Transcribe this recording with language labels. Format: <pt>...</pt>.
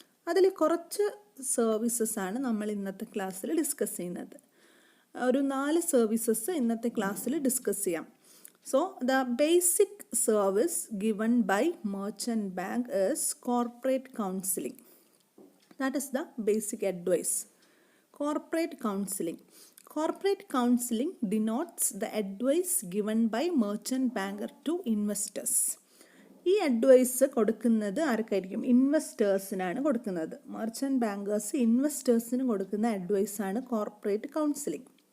<ml>അതിൽ കുറച്ച് സർവീസസ് ആണ് നമ്മൾ ഇന്നത്തെ ക്ലാസ്സിൽ ഡിസ്കസ് ചെയ്യുന്നത്. ഒരു 4 സർവീസസ് ഇന്നത്തെ ക്ലാസ്സിൽ ഡിസ്കസ് ചെയ്യാം.</ml> <en>So the basic service given by merchant bank is corporate counselling. That is the basic advice. Corporate counselling. Corporate counseling denotes the advice given by merchant banker to investors.</en> <ml>ഈ advice കൊടുക്കുന്നത് ആർക്കായിരിക്കും? ഇൻവെസ്റ്റേഴ്സിനാണ് കൊടുക്കുന്നത്. Merchant bankers ഇൻവെസ്റ്റേഴ്സിന് കൊടുക്കുന്ന അഡ്വൈസാണ് corporate counselling.</ml>